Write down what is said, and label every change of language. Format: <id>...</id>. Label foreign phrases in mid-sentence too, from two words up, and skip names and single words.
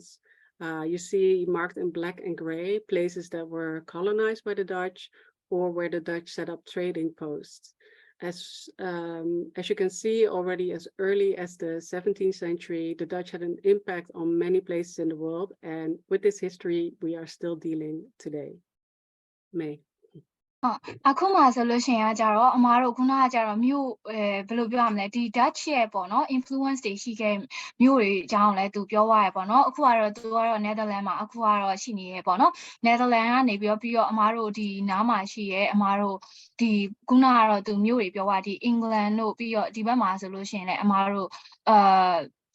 <en>You see marked in black and gray places that were colonized by the Dutch or where the Dutch set up trading posts. As you can see, already as early as the 17th century, the Dutch had an impact on many places in the world, and with this history, we are still dealing today. May.</en> <my>အခုမှဆိုလို့ရှိရင်ကြတော့အမားတို့ခုနကကြတော့မြို့ဘယ်လိုပြောရမလဲဒီ Dutch ရဲ့ပေါ့နော် influence တွေရှိခဲ့မြို့တွေအကြောင်းလည်းသူပြောသွားရပေါ့နော်အခုကတော့သူကတော့ Netherlands မှာအခုကတော့ရှိနေရပေါ့နော် Netherlands ကနေပြီးတော့အမားတို့ဒီနားမှာရှိရဲအမားတို့ဒီခုနကတော့သူမြို့တွေပြောသွားဒီ England တို့ပြီးတော့ဒီဘက်မှာဆိုလို့ရှိရင်လည်းအမားတို့ဒီ</my>